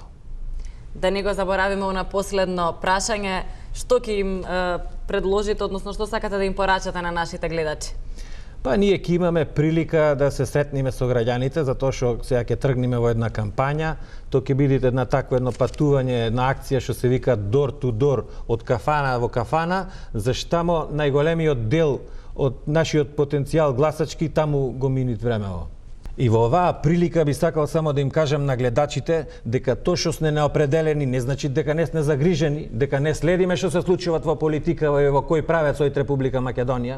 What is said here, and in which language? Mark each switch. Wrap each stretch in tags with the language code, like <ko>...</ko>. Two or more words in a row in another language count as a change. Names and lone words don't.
<mk>Да не го заборавиме на последно прашање, што ќе им предложите, односно што сакате да им порачате на нашите гледачи? Па ние ќе имаме прилика да се сретнеме со граѓаните, затоа што сега ќе тргнеме во една кампања. То ќе биде една такво едно патување, една акција што се вика</mk> <en>door to door,</en> <mk>од кафана во кафана, заштамо најголемиот дел од нашиот потенцијал гласачки таму го минит времево. И во оваа прилика би сакал само да им кажам на гледачите дека тоа што сме неопределени не значи дека не сме загрижени, дека не следиме што се случуваат во политика и во кој правец од Република Македонија.</mk>